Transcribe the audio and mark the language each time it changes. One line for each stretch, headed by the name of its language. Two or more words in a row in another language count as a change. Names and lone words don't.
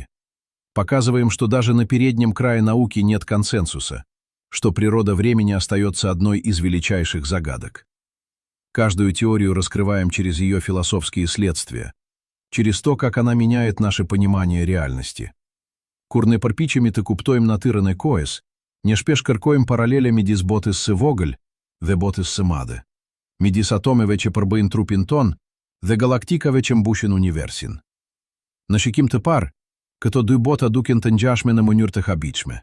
Russian: Показываем, что даже на переднем крае науки нет консенсуса, что природа времени остается одной из величайших загадок. Каждую теорию раскрываем через ее философские следствия, через то, как она меняет наше понимание реальности.
Albanian: Kur ne përpiqemi të kuptojmë natyrën e kohës, Një shpesh kërkojmë paralele midis botës së vogël dhe botës së madhe, midis atomeve që përbëjnë trupin ton dhe galaktikave që mbushin universin. Në shikim të parë, këto dy bota duken të ngjashme në mënyrë të habitshme.